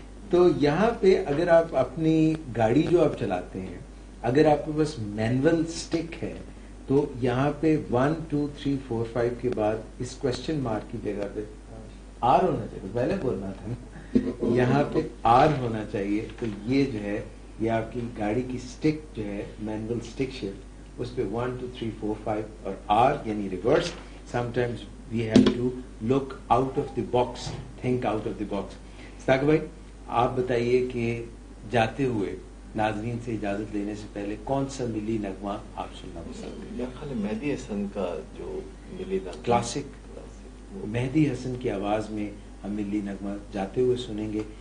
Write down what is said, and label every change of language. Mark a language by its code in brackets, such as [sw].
[ur] تو یہاں پہ اگر آپ اپنی گاڑی جو آپ چلاتے ہیں، اگر آپ کے پاس مینول سٹک ہے تو یہاں پہ 1 2 3 4 5 کے بعد اس کوشچن مارک کی جگہ پہ آر ہونا چاہیے. پہلے بولنا تھا نا، یہاں پہ آر ہونا چاہیے. تو یہ جو ہے یہ آپ کی گاڑی کی سٹک جو ہے مینول سٹک شفٹ، اس پہ 1 2 3 4 5 اور آر یعنی reverse. [en] Sometimes we have to look out of the box, think out of the box. [ur] ساق بھائی آپ بتائیے کہ جاتے ہوئے ناظرین سے اجازت لینے سے پہلے کون سا ملی نغمہ آپ سننا پسند کریں؟ میرا خیال ہے مہدی حسن کا جو ملی نغمہ کلاسک مہدی حسن کی آواز میں ہم ملی نغمہ جاتے ہوئے سنیں گے.